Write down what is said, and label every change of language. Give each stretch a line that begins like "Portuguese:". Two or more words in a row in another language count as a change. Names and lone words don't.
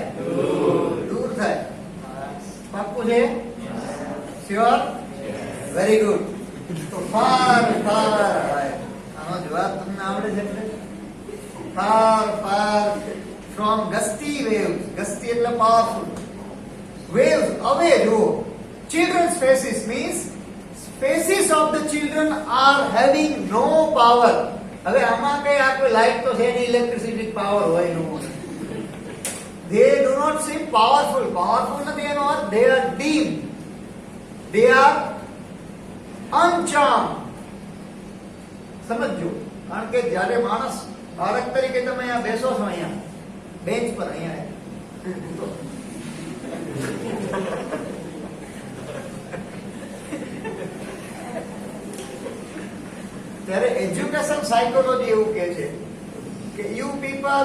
Gujarati: દૂર થાય. પાક્કું છે? શ્યોર? વેરી ગુડ. તો
English: far far,
Gujarati: આનો જવાબ તમને આવડે છે?
English: far far from gusty waves.
Gujarati: ગસ્ટી એટલે પાવરફુલ.
English: Waves away જો. Children's faces means faces of the children are having no power.
Gujarati: હવે આમાં કઈ આ કોઈ લાઈટ તો છે નહીં, ઇલેક્ટ્રિસિટી પાવર હોય નો.
English: They do not seem powerful.
Gujarati: Powerful નથી એનો અર્થ.
English: They are dim. They are uncharmed.
Gujarati: સમજો. કારણ કે જ્યારે માણસ બાળક તરીકે તમે અહીંયા બેસો છો, અહીંયા બેન્ચ પર, અહીંયા ત્યારે એજ્યુકેશન સાયકોલોજી એવું કહે છે કે
English: you people